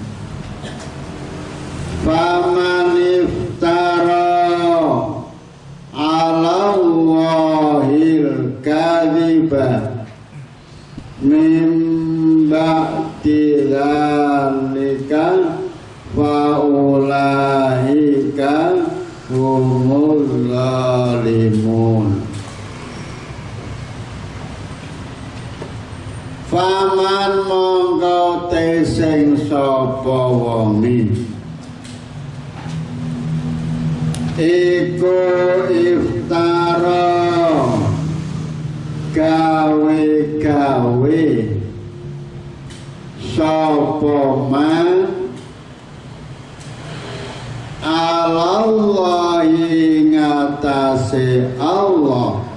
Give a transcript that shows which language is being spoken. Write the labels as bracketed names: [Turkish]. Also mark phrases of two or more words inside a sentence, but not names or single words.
[Arabic] فمن افترى على الله الكذب من بعد ذلك فأولئك هم الظالمون. [Javanese] Faman mongko te sing sapa wonge iku iftara gawe-gawe sapa [Arabic] من على الله [Javanese] ngatasé Allah